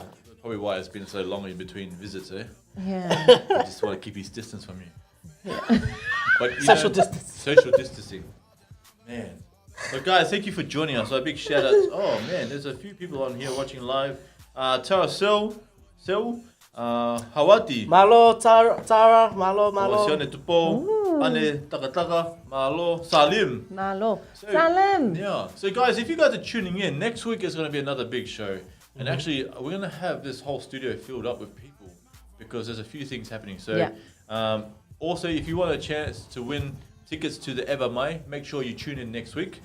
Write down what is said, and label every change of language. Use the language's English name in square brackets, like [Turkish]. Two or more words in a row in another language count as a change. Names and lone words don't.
[English] Probably why it's been so long in between visits, eh? Yeah. I just want to keep his distance from you. Yeah. But Social distance. Social distancing. Man. So guys, thank you for joining us. So a big shout out. Oh man, there's a few people on here watching live. Tara Seoul, Hawati. [Tongan] Malo, Tara, malo. Sione tupo. Ane taka. Malo. Salim. Nalo. Salim. [English] Yeah. So guys, if you guys are tuning in, next week is going to be another big show. And actually, we're going to have this whole studio filled up with people because there's a few things happening. So also, if you want a chance to win tickets to the Ever Mai, make sure you tune in next week.